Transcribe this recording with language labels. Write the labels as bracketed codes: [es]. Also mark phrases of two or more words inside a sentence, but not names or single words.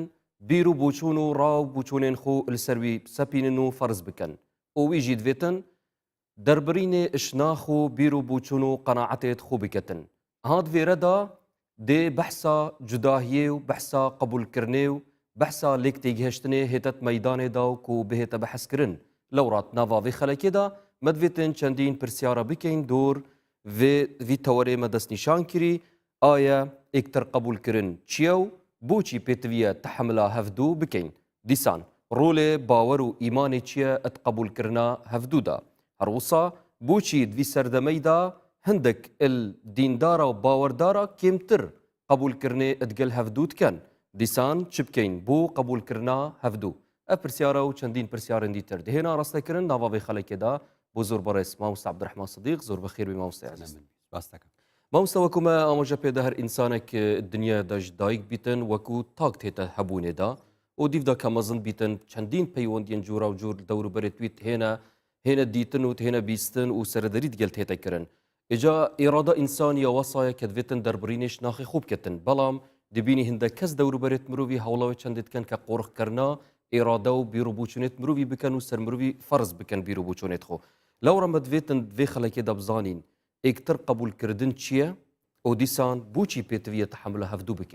[ku] بیر و بوچون و ڕاو بوچونێن خۆ لەسەروی سەپینن و فەرز بکەن ئەویژی دەوێتن دەربڕینێ ئشناخ و بیر و بوچون و قەناعەتێت خۆ بکەتن هات وێرەدا دێ بەحسا جوداهیێ و بەحسا قبولکردنێ و بەحسا لێک تێگەهشتنێ هێتت مەیدانێدا و کو بهێتە بەحەسکردن لەوڕات ناڤاڤێ خەلەکێدا مەدوێتن چەندین پرسیارە بکەین دۆر vî tewerê me destnîşan kirî aya êktir qebûlkirin çiye û boçî pêtiviye tehemila hevdû bikein dîsan rolê bawer û îmanê çi ye et qebûlkirina hevdû da her wisa boçî di vî serdemeyî da hindek il dîndara û bawerdara kêmtir qebûlkirinê edgel hevdû dikin dîsan çi bikein bû qebûlkirina hevdû ev pirsyara û çendîn pirsyarin dîtir dihêna rastekirin navavê xelekê da بۆ زۆر بەڕێز مامۆستا عەبدوڕەحمان سدیق زۆر بەخێر بێ مامۆستای عەزیز مامۆستا وەکومە ئاماژە پێدا هەر ئینسانێک دنیا دەژ دایک بیتن وەکو تاک تێتە هەبوونێدا و دیفدا کە مەزن بیتن چەندین پەیوەندیên جوورا و جوور دەوروبەرێ تویت هێنە دیتن و هێنە بیستن و سەردەری دگەل تێتە کردن ئێجا ئێرادا ئینسانیە وەسایە کە دەوێتن دەربڕینێش ناخی خوب کردن بەڵام دەبینی هەندە کەس دەوروبەرێت مرۆڤی هەوڵەوە چەندێت بکەن کە قۆڕخکردنا ئێرادا و بیر و بوچونێت مرۆڤی بکەن و سەر مرۆڤی فەرز بکەن بیر و بوچونێت خۆ لەوڕە مەدوێتن دوێ خەڵکێدا بزانین ئێکتر قبولکردن چییە ئەو دیسان بۆچی پێتویە تەحملە هەفتوو بکەین